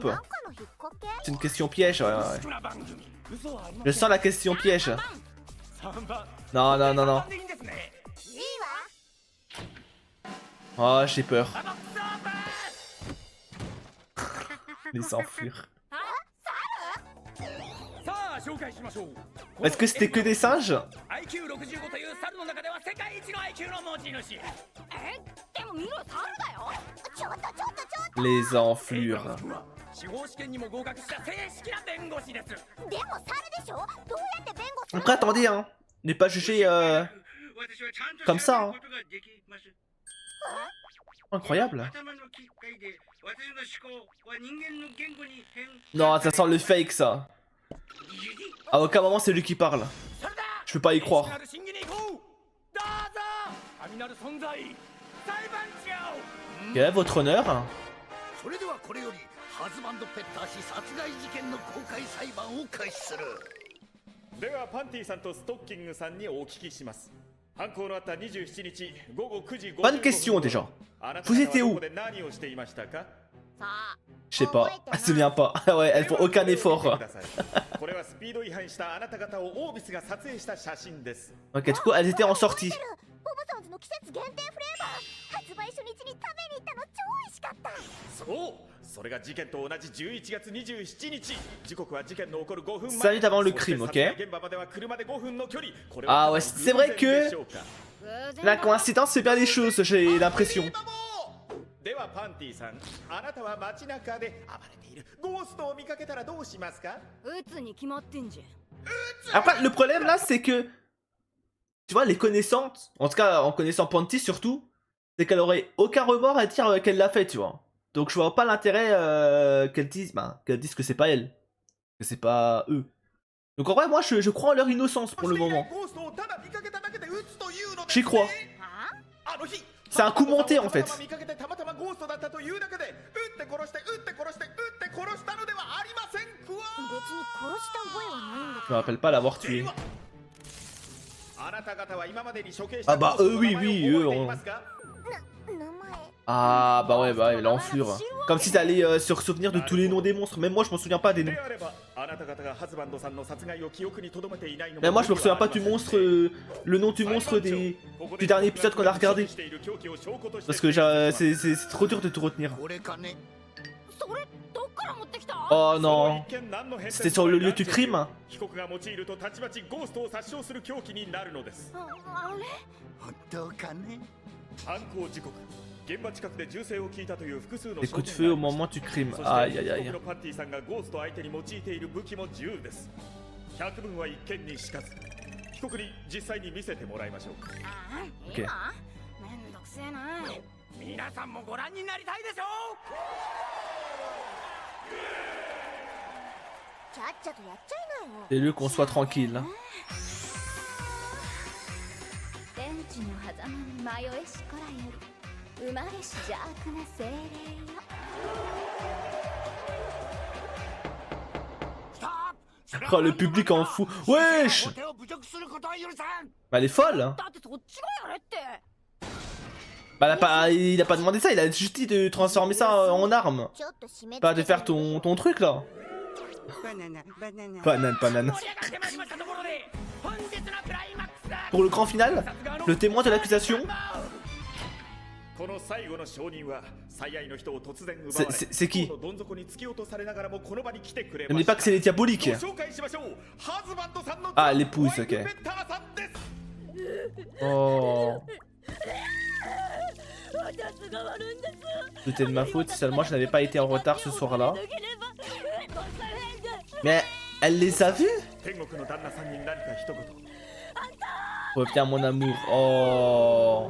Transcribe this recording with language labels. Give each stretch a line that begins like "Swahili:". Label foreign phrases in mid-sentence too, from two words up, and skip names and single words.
French: C'est une question piège. Ouais. Je sens la question piège. Non, non, non, non. Oh, j'ai peur. Les enflures.
Japanese: さあ紹介しましょう。
French: Est-ce que c'était que des singes?
Japanese: IQ65 という猿の中では世界一の IQ の持ち主。でもミロ3だよ。ちょっとちょっとちょっと。
French: Les enflures.
Japanese: 司法試験にも合格した正式な弁護士です。でも猿でしょ。どうやって弁護する？
French: Après, attendez, hein. Ne pas juger comme ça, hein. Incroyable. Non, ça sent le fake, ça. À aucun moment, c'est lui qui parle. Je peux pas y croire.
Japanese: どうぞ神なる存在裁判長。
French: Ok, votre honneur.
Japanese: それではこれよりハズバンドペッター氏殺害事件の公開裁判を開始する。ではパンティさんとストッキングさんにお聞きします。犯行のあった27日午後9時55
French: Bonne question déjà.
Japanese: あなた
French: Vous
Japanese: 方
French: étiez
Japanese: は
French: où?
Japanese: どこで何をしていましたか？さあ。
French: Je sais pas. Elle se souvient pas. Ouais, elles font aucun
Japanese: く
French: effort.
Japanese: ださい。これはスピード違反したあなた方をオービスが撮影した写真です。
French: Ok, du coup, elles étaient en sortie.
Japanese: ボブソンズの季節限定フレーバー発売初日に食べに行ったの超美味しかった。そうそれが事件と同じ11月27日時刻は事件の起こる5分
French: Ça
Japanese: 前
French: vite avant le crime,
Japanese: そして
French: ok?
Japanese: 殺害現場までは車で5分の距離。これ
French: Ah
Japanese: は
French: ouais, c'est vrai
Japanese: 偶然
French: que
Japanese: でしょうか？
French: la coïncidence fait bien les choses, j'ai l'impression.
Japanese: ではパンティさん、あなたは街中で暴れているゴーストを見かけたらどうしますか？撃つに決まってんじゃん。
French: Après, le problème là, c'est que, tu vois, les connaissantes, en tout cas en connaissant Panty surtout, c'est qu'elle aurait aucun remords à dire qu'elle l'a fait, tu vois. Donc je vois pas l'intérêt qu'elle dise que c'est pas elle, que c'est pas eux. Donc en vrai, moi je crois en leur innocence pour le moment. J'y crois.
Japanese: はあ？
French: C'est un coup monté en fait.
Japanese: 見かけてたまたまゴーストだったというだけで撃って殺して撃って殺して撃って殺したのではありませんか？別に殺した覚えはないんだ
French: Je me rappelle pas l'avoir tué.
Japanese: あなた方は今までに処刑した
French: Ah bah
Japanese: ゴーストの
French: oui,
Japanese: 名前
French: oui,
Japanese: を覚え
French: eux,
Japanese: てい
French: on-
Japanese: ますか？けど。名前。
French: Ah bah ouais, l'enflure. Comme si t'allais se souvenir de tous les noms des monstres. Même moi je m'en souviens pas des noms.
Japanese: であればあなた方がハズバンドさんの殺害を記憶に留めていないのも
French: Mais moi je me souviens pas du monstre, le nom du monstre du dernier épisode qu'on a regardé. Parce que c'est trop dur de tout retenir.
Japanese: これかね。それどっから持ってきた？
French: Oh non, c'était sur le lieu du crime.
Japanese: 被告が用いるとたちまちゴーストを殺傷する凶器になるのです。あれ？本当かね。犯行時刻現場近くで銃声を聞いたという複数の
French: Les coups de feu au moment du crime.
Japanese: そ
French: Aïe
Japanese: して
French: aïe
Japanese: 被
French: aïe.
Japanese: 告のパンティさんがゴースト相手に用いている武器も銃です。百聞は一見にしかず。被告に実際に見せてもらいましょう。ああ、 OK 今？めんどくせえな。皆さんもご覧になりたいでしょちゃっちゃとやっちゃいなよ。
French: C'est le qu'on soit tranquille.
Japanese: 天地の狭間に迷えしこらより生まれし邪悪な精霊よ。
French: Oh le public en fout. Wesh.
Japanese: 手を侮辱することは許さん。
French: Bah elle est folle. Hein.
Japanese: だってそっちがやれって。
French: Bah il a pas demandé ça, il a juste dit de transformer ça en arme.
Japanese: ちょっと締め
French: Pas de faire ton truc là.
Japanese: バナナバナナ。
French: Banane, banane.
Japanese: 盛り上がってまいりましたところで本日のクライマックスだ。
French: Pour le grand final, le témoin de l'accusation,
Japanese: この最後の証人は最愛の人を突然奪われ
French: c'est qui?
Japanese: 不幸のどん底に突き落とされながらもこの場に来てくれ
French: Ne
Japanese: ま
French: me
Japanese: し
French: dis
Japanese: た
French: pas que c'est les diaboliques.
Japanese: ご紹介しましょう。ハズバンドさんの
French: Ah, l'épouse,
Japanese: ホワイト
French: ok.
Japanese: ペッターさんです。
French: Oh. C'était de ma faute, seulement je n'avais pas été en retard ce soir-là. Mais elle les a vus?
Japanese: 天国の旦那さんに何か一言。
French: Reviens mon amour. Oh.